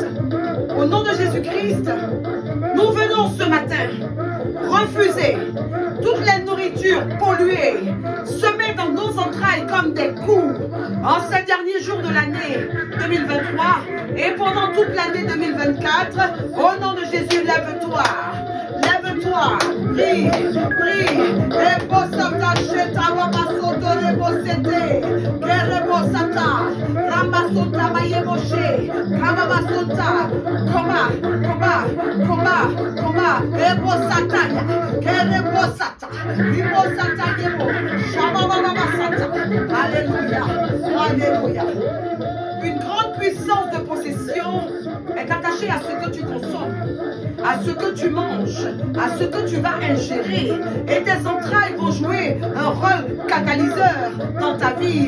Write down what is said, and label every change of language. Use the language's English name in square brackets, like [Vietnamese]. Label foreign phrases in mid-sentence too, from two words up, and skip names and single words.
[French] Au nom de Jésus-Christ, nous venons ce matin refuser toute la nourriture polluée, semée dans nos entrailles comme des coups en ces derniers jours de l'année 2023 et pendant toute l'année 2024. Au nom de Jésus, lève-toi. Lève-toi, prie, prie. Reposata, cheta, rabasoto, rebosete, kerebosata, ramasota, mayeboshe, rababasota, koma, rebosata, kerebosata, ribosata, yebo, shabababasata. Alléluia, alléluia. Une grande puissance de possession est attachée à ce que tu consommes, à ce que tu manges, à ce que tu vas ingérer. Et tes entrailles vont jouer un rôle catalyseur dans ta vie.